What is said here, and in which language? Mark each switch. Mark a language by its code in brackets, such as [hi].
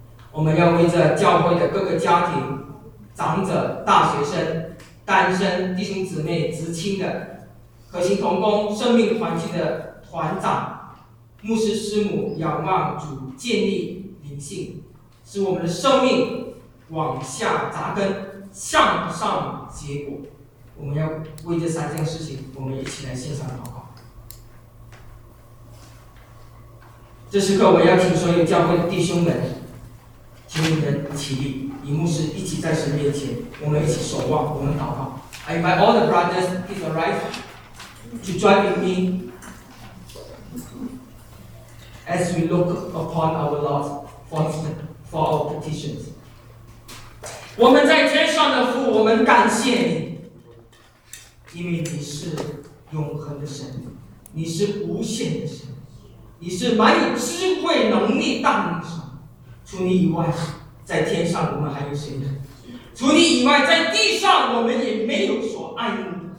[zh] 我们要为着教会的各个家庭，长者、大学生、单身弟兄姊妹、职亲的核心同工、生命团契的团长、牧师师母，仰望主建立灵性，使我们的生命往下扎根，向上结果。我们要为这三件事情，我们一起来献上祷告。这时刻我要请所有教会的弟兄们，请你们起立，以牧师一起在神面前，我们一起守望，我们祷告。 [en] I invite all the brothers, please arise to join with me as we look upon our Lord for our petitions. [zh] 我们在天上的父，我们感谢你，因为你是永恒的神，你是无限的神，你是满有智慧能力大能的神。除你以外，在天上我们还有谁呢？除你以外，在地上我们也没有所爱慕的。